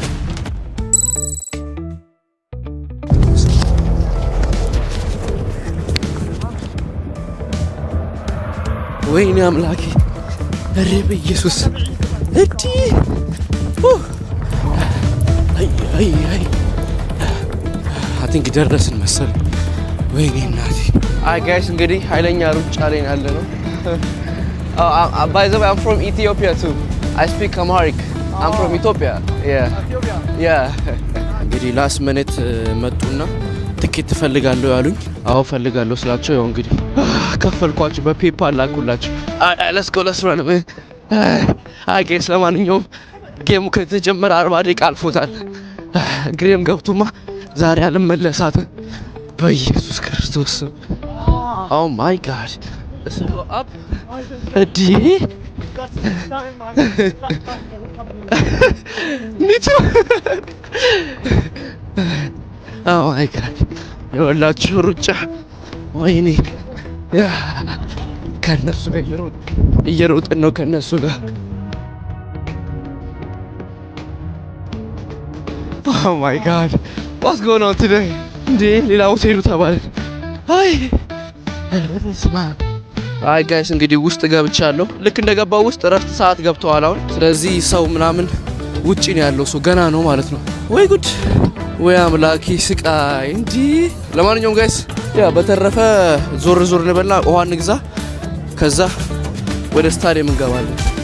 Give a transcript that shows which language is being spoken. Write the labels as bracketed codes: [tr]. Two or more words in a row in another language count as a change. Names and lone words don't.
[am] ወይኔ አምላኬ ኧረ በኢየሱስ እዲ [en] I think [am] ደረስን መሰል። ወይኔ እናቴ። ጋይስ እንግዲህ ኃይለኛ ሩጫ ላይ ያለ ነው። [en] By the way, I'm from Ethiopia too. I speak Amharic. I'm from Ethiopia. Yeah. [am] እንግዲህ [en] last minute [am] መጡና ትኬት ትፈልጋለሁ ያሉኝ። አዎ ፈልጋለሁ ስላቸው ያው እንግዲህ ከፈልኳቸው በፔፓል ላኩላቸው። [en] let's go run. [am] ጋይስ ለማንኛውም ጌሙ ከተጀመረ 40 ደቂቃ አልፎታል። ግሬም ገብቱማ ዛሬ አልመለሳትም በኢየሱስ ክርስቶስ። [en] oh my god [am] እዲ ኒቱ [en] oh my god [am] የወላችሁ ሩጫ ወይኔ ከነሱ ጋር እየሮጥን ነው ከነሱ ጋር። [en] Oh my god, what's going on today? [am] እንዴ ሌላ ሆቴሉ ተባለ። አይ ጋይስ እንግዲህ ውስጥ ገብቻለሁ። ልክ እንደገባው ውስጥ እረፍት ሰዓት ገብተዋል አሁን። ስለዚህ ሰው ምናምን ውጪ ነው ያለው፣ ሰው ገና ነው ማለት ነው። ወይ ጉድ ወይ አምላኬ ስቃይ እንጂ። ለማንኛውም ጋይስ ያ በተረፈ ዞር እንበልና ውሃ እንግዛ፣ ከዛ ወደ ስታዲየም እንገባለን።